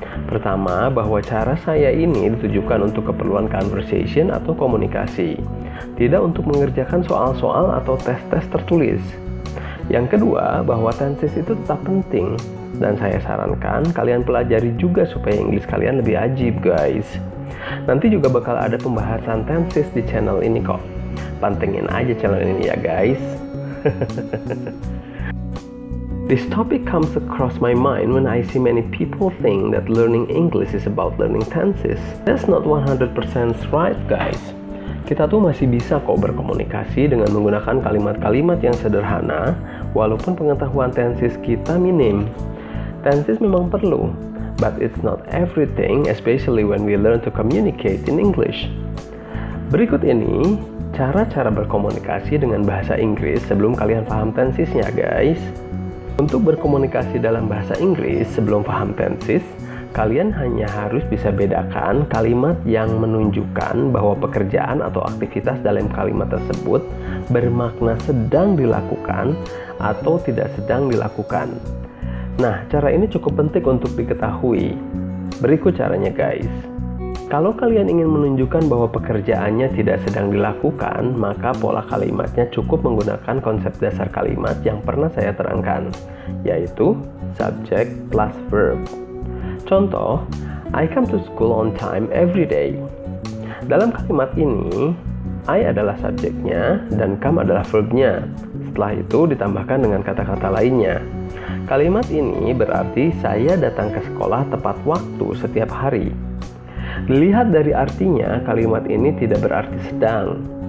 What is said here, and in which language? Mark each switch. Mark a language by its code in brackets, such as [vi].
[id] Pertama, bahwa cara saya ini ditujukan untuk keperluan conversation atau komunikasi, tidak untuk mengerjakan soal-soal atau tes-tes tertulis. Yang kedua, bahwa tenses itu tetap penting, dan saya sarankan kalian pelajari juga supaya Inggris kalian lebih ajib guys. Nanti juga bakal ada pembahasan tenses di channel ini kok. Pantengin aja channel ini ya guys. [en] This topic comes across my mind when I see many people think that learning English is about learning tenses. That's not 100% right guys. [id] Kita tuh masih bisa kok berkomunikasi dengan menggunakan kalimat-kalimat yang sederhana walaupun pengetahuan tenses kita minim. Tenses memang perlu, [en] but it's not everything, especially when we learn to communicate in English. [id] Berikut ini cara-cara berkomunikasi dengan bahasa Inggris sebelum kalian paham tensesnya guys. Untuk berkomunikasi dalam bahasa Inggris sebelum paham tenses, kalian hanya harus bisa bedakan kalimat yang menunjukkan bahwa pekerjaan atau aktivitas dalam kalimat tersebut bermakna sedang dilakukan atau tidak sedang dilakukan. Nah, cara ini cukup penting untuk diketahui. Berikut caranya guys. Kalau kalian ingin menunjukkan bahwa pekerjaannya tidak sedang dilakukan, maka pola kalimatnya cukup menggunakan konsep dasar kalimat yang pernah saya terangkan, yaitu subject plus verb. Contoh, [en] I come to school on time every day. [id] Dalam kalimat ini, I adalah subjeknya dan come adalah verbnya. Setelah itu ditambahkan dengan kata-kata lainnya. Kalimat ini berarti saya datang ke sekolah tepat waktu setiap hari. Dilihat dari artinya, kalimat ini tidak berarti sedang.